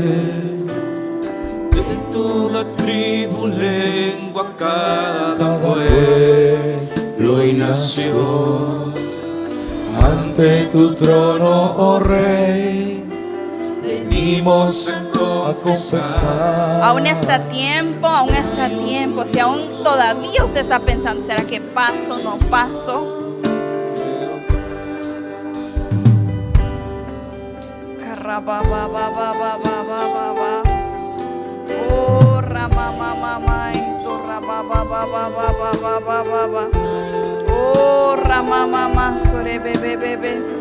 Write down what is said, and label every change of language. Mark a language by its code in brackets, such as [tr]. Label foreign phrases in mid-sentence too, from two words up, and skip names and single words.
[es] de toda tribu, lengua, cada pueblo y nación, ante tu trono, oh Rey, venimos a confesar. aún está tiempo, aún está tiempo. Si aún todavía usted está pensando, ¿será que paso, no paso? rabababababababa. Oh, ramamamamai, to rababababababababa. Oh, ramamama, sore bebebebe.